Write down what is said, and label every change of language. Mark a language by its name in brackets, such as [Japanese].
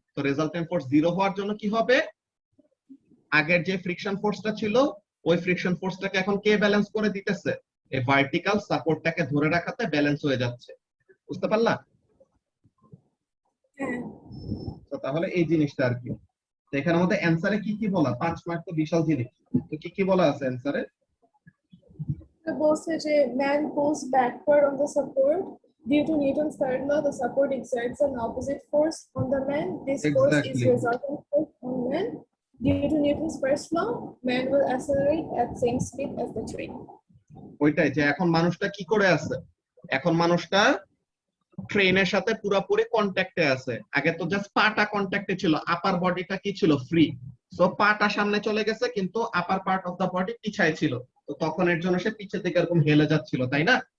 [Bangla] তো resultant force zero হওয়ার জন্য কি হবে, আগের যে ফ্রিকশন ফোর্সটা ছিল, ওই ফ্রিকশন ফোর্সটাকে এখন কে ব্যালেন্স করে দিতেছে, এই ভার্টিক্যাল সাপোর্টটাকে ধরে রাখাতে ব্যালেন্স হয়ে যাচ্ছে। বুঝতে পারলা? হ্যাঁ। তো তাহলে এই জিনিসটা আর কি, তো এখানের মধ্যে অ্যানসারে কি কি বলা, 5 মার্ক তো বিশাল জিনিস, তো কি কি বলা আছে অ্যানসারে? বলছে যে [English] man pulls backward on the support due to Newton's third law. The support exerts an opposite force on the man. This force is Exactly. resultant force on man. Due to Newton's first law, man will accelerate at same speed as the train. [Bangla] ওইটাই, যে এখন মানুষটা কি করে আছে, এখন মানুষটা ট্রেনের সাথে পুরোপুরি কন্ট্যাক্টে আছে। আগে তো জাস্ট পাটা কন্ট্যাক্টে ছিল, আপার বডিটা কি ছিল, ফ্রি। সো পাটা সামনে চলে গেছে, কিন্তু আপার পার্ট অফ দা বডি পিছায় ছিল, তো তখন এর জন্য সে পিছের দিকে এরকম হেলে যাচ্ছিল, তাই না?